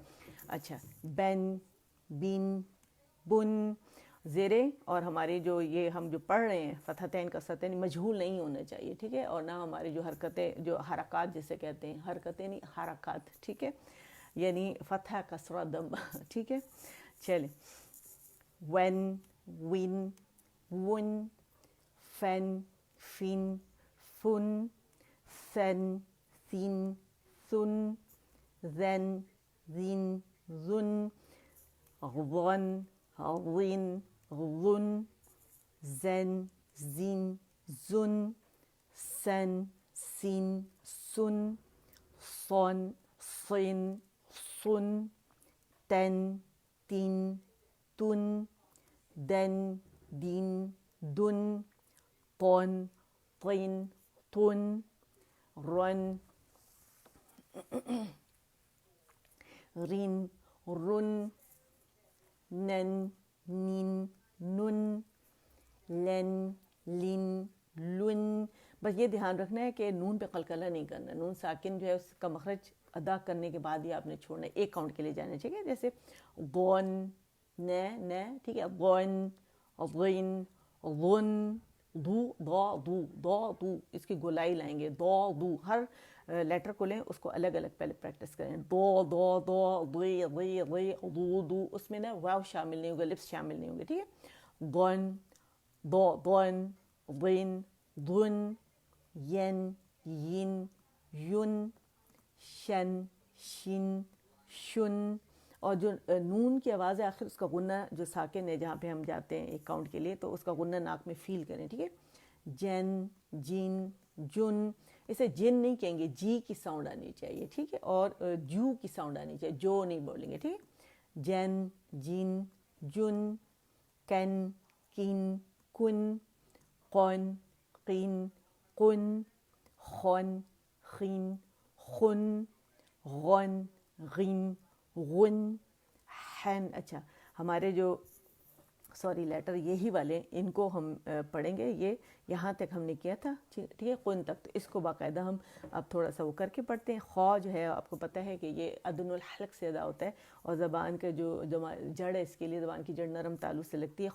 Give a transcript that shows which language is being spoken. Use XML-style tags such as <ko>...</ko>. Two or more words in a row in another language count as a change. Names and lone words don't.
<ur>اچھا، بن، بن، بن، زیرے، اور ہمارے جو یہ ہم جو پڑھ رہے ہیں</ur> <ar>فتحتین کسرتین</ar> <ur>مجہول نہیں ہونا چاہیے، ٹھیک ہے، اور نہ ہماری جو حرکتیں جو حرکات جسے کہتے ہیں، حرکتیں نہیں حرکات، ٹھیک ہے، یعنی</ur> <ar>فتح کسرہ دم،</ar> <ur>ٹھیک ہے۔ چلیں،</ur> <ar>ون، ون، ون، فن، فن، فن، سن، سین، سن، زن، زین، زن، غن، غن، غن، زن، زین، زن، سن، سین، سن، صن، صن، صن، تن، تین، تن، دن، دین، دن، طن، طین، طن، رن، رن، رن، نن، نین،</ar> <ur>نن، لن، لن، لن، بس یہ دھیان رکھنا ہے کہ نون پہ قلقلہ نہیں کرنا، نون ساکن جو ہے اس کا مخرج ادا کرنے کے بعد ہی آپ نے چھوڑنا ہے، ایک کاؤنٹ کے لیے جانا چاہیے، جیسے ضن، ن، ٹھیک ہے، ضن، ضن، ظن، دو، ضا، دو، ضا، دو، اس کی گولائی لائیں گے، ضا، دو، ہر لیٹر کو لیں اس کو الگ الگ پہلے پریکٹس کریں، ضا، ضا، ضا، ضی، ضی، ضی، ضو، دو، اس میں نا واو شامل نہیں ہوگا، لپس شامل نہیں ہوں گے، ٹھیک ہے،</ur> <ar>ضن، ضا، ضن، ضن، ضن، ین، ین، یون، شن، شن، شن،</ar> <ur>اور جو نون کی آواز ہے آخر اس کا غنہ جو ساکن ہے جہاں پہ ہم جاتے ہیں ایک کاؤنٹ کے لیے تو اس کا غنہ ناک میں فیل کریں، ٹھیک ہے، جن، جن، جن، اسے جن نہیں کہیں گے، جی کی ساؤنڈ آنی چاہیے، ٹھیک ہے، اور جو کی ساؤنڈ آنی چاہیے، جو نہیں بولیں گے، ٹھیک ہے، جن، جن، جن،</ur> <ar>کن، کن، کن، قن، قین، قن، خن، خین، خن، غن، غن، غن، حن.</ar> <ur>اچھا ہمارے جو لیٹر یہی والے ان کو ہم پڑھیں گے. یہ یہاں تک ہم نے کیا تھا ٹھیک ہے قن تک. تو اس کو باقاعدہ ہم اب تھوڑا سا وہ کر کے پڑھتے ہیں. خا جو ہے آپ کو پتہ ہے کہ یہ</ur> <ar>ادن الحلق</ar> <ur>سے ادا ہوتا ہے اور زبان کا جو جڑ ہے اس کے لیے زبان کی جڑ نرم تالو سے لگتی ہے.</ur>